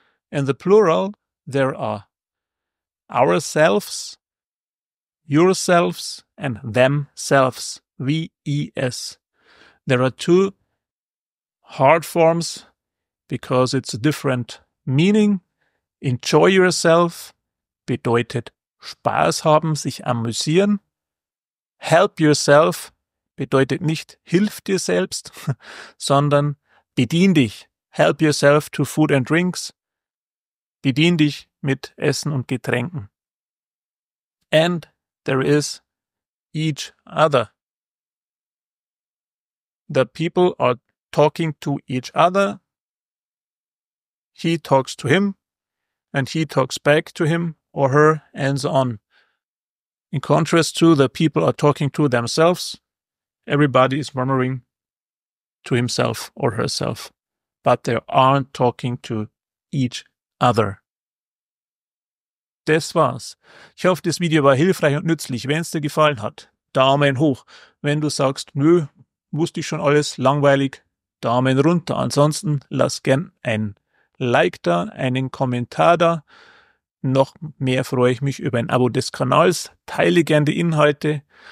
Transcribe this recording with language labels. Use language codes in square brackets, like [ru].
[en] In the plural, there are ourselves, yourselves, and themselves. VES. There are two hard forms because it's a different meaning. Enjoy yourself [de] bedeutet Spaß haben, sich amüsieren. [en] Help yourself [de] bedeutet nicht hilf dir selbst, sondern bedien dich. [en] Help yourself to food and drinks. [de] Bedien dich mit Essen und Getränken. [en] And there is each other. The people are talking to each other. He talks to him. and he talks back to him or her, and so on. In contrast to the people are talking to themselves, everybody is murmuring to himself or herself, but they aren't talking to each other. [de] Das war's. Ich hoffe, das Video war hilfreich und nützlich. Wenn es dir gefallen hat, Daumen hoch. Wenn du sagst, nö, wusste ich schon alles, langweilig, Daumen runter. Ansonsten lass gern ein Like da, einen Kommentar da. Noch mehr freue ich mich über ein Abo des Kanals. Teile gern die Inhalte.